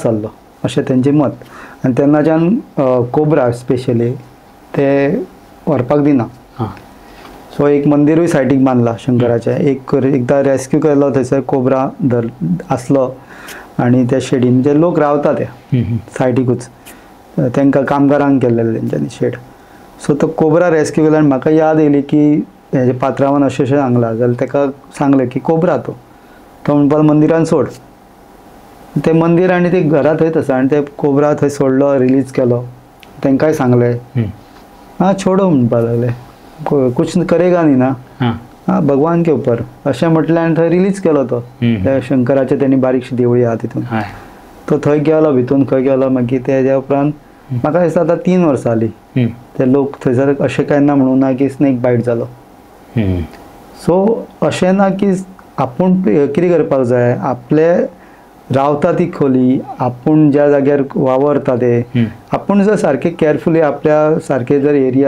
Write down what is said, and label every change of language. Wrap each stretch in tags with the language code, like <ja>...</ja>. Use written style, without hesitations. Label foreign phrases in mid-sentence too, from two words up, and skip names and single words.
<kok>जाल्लो अशें तेंचें मत आनी तेन्नाच्यान कोब्रा स्पेशली ते व्हरपाक दिना सो एक मंदिरूय सायडीक बांदला शंकराचें एकदां रेस्क्यू केलो थंयसर कोब्रा आसलो आनी त्या शेडीन जे लोक रावता ते सायडीकूच तांकां कामगारांक केल्लेले तेंच्यांनी शेड सो तो कोब्रा रेस्क्यू केलो आनी म्हाका याद येयली की हेजे पात्रांवान अशें सांगलां जाल्यार ताका सांगलें की कोब्रा तो म्हणपाक मंदिरान सोड ते मंदिर आनी ते घरा थंयच आसा आनी ते कोब्रा थंय सोडलो रिलीज केलो तांकांय सांगलें छोडो म्हणपाक लागले</kok> <hi>कुछ करेगा न्ही ना भगवान के ऊपर</hi> <kok>अशें म्हटलें आनी थंय रिलीज केलो तो त्या शंकराचें तेणी बारीकशी देवळी आहा तितून तो थंय गेलो भितून खंय गेलो मागीर तेज्या उपरांत म्हाका दिसता आतां 3 वर्सां जालीं ते लोक थंयसर अशें कांय ना म्हणून ना की स्नेक बायट जालो सो अशें ना की आपूण कितें करपाक जाय आपले रावता ती खोली आपूण ज्या जाग्यार वावरता ते आपूण जर सारकें केअरफुली आपल्या सारकें जर एरिया</kok>